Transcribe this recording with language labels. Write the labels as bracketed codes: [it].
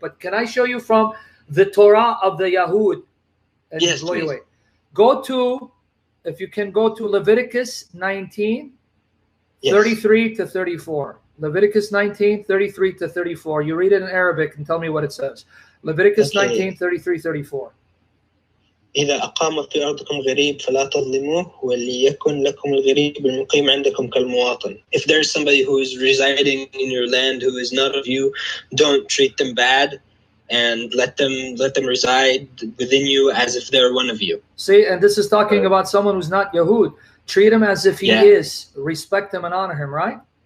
[en] But can I show you from the Torah of the Yahud? Yes, please. Away. Go to, if you can go to Leviticus 19, yes. 33 to 34. Leviticus 19, 33 to 34. You read it in Arabic and tell me what it says. Leviticus 19, 33, 34. [ar] إذا أقام في أرضكم غريب فلا تظلموه وليكن لكم الغريب المقيم عندكم كالمواطن. [en] If there's somebody who is residing in your land who is not of you, don't treat them bad, and let them reside within you as if they're one of you. See, and this is talking about someone who's not Yahud. Treat him as if he is. Respect him and honor him, right?